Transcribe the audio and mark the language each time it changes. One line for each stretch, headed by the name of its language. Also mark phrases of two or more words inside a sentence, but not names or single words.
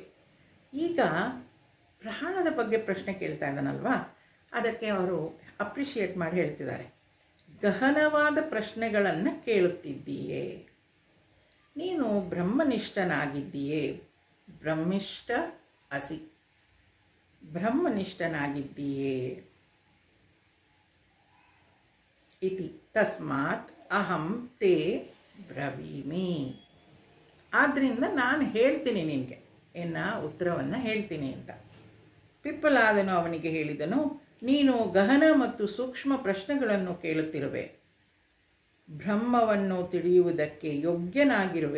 Kannada: ಈಗ ಪ್ರಾಣದ ಬಗ್ಗೆ ಪ್ರಶ್ನೆ ಕೇಳ್ತಾ ಇದ್ದಾನಲ್ವಾ, ಅದಕ್ಕೆ ಅವರು ಅಪ್ರಿಷಿಯೇಟ್ ಮಾಡಿ ಹೇಳ್ತಿದ್ದಾರೆ. ಗಹನವಾದ ಪ್ರಶ್ನೆಗಳನ್ನು ಕೇಳುತ್ತಿದ್ದೀಯೇ, ನೀನು ಬ್ರಹ್ಮನಿಷ್ಠನಾಗಿದ್ದೀಯೇ,
Sanskrit: ಬ್ರಹ್ಮಿಷ್ಠ ಅಸಿ,
Kannada: ಬ್ರಹ್ಮನಿಷ್ಠನಾಗಿದ್ದೀಯೇ.
Sanskrit: ಇತಿ ತಸ್ಮಾತ್ ಅಹಂ ತೇ ಬ್ರವೀಮಿ.
Kannada: ಆದ್ದರಿಂದ ನಾನು ಹೇಳ್ತೀನಿ ನಿನಗೆ, ಉತ್ತರವನ್ನು ಹೇಳ್ತೀನಿ ಅಂತ. ಪಿಪ್ಪಲಾದನು ಅವನಿಗೆ ಹೇಳಿದನು, ನೀನು ಗಹನ ಮತ್ತು ಸೂಕ್ಷ್ಮ ಪ್ರಶ್ನೆಗಳನ್ನು ಕೇಳುತ್ತಿರುವೆ, ಬ್ರಹ್ಮವನ್ನು ತಿಳಿಯುವುದಕ್ಕೆ ಯೋಗ್ಯನಾಗಿರುವೆ.